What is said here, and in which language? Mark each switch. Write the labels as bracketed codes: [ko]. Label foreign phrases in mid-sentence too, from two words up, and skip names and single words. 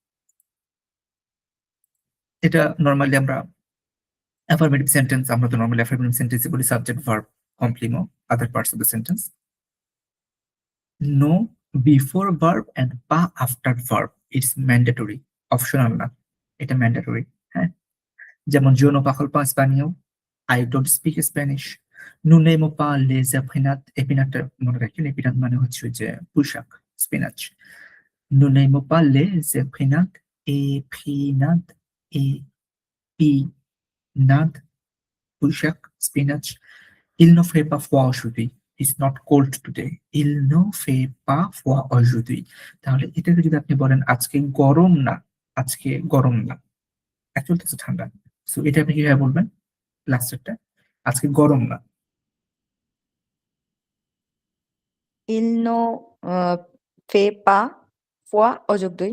[bn] এটা নর্মালি আমরা [en] affirmative sentence, [bn] আমরা তো নর্মালি [en] affirmative sentence [bn] বলি [en] subject verb complement other parts of the sentence. ne before verb and pas after verb, it's mandatory, [bn] অপশনাল না, এটা ম্যান্ডেটরি। হ্যাঁ, যেমন [es] yo no parlo pas español, [en] I don't speak Spanish, [fr] nous n'aimons pas les épinards, épinards [bn] মনে রাখেন, এপিনাট মানে হচ্ছে ওই যে পুঁইশাক, স্পিনাচ। [fr] nous n'aimons pas les épinards, épinards, épinards, [bn] পুঁইশাক, স্পিনাচ। [fr] Il ne fait pas froid aujourd'hui, [en] it's not cold today, [fr] il ne fait pas froid aujourd'hui। [bn] তাহলে এটাকে যদি আপনি বলেন আজকে গরম না, আজকে গরম না, অ্যাকচুয়ালি তো ঠান্ডা। সো এটা আপনি কিভাবে বলবেন লাস্টেরটা, আজকে গরম না। [fr] il ne fait pas froid aujourd'hui.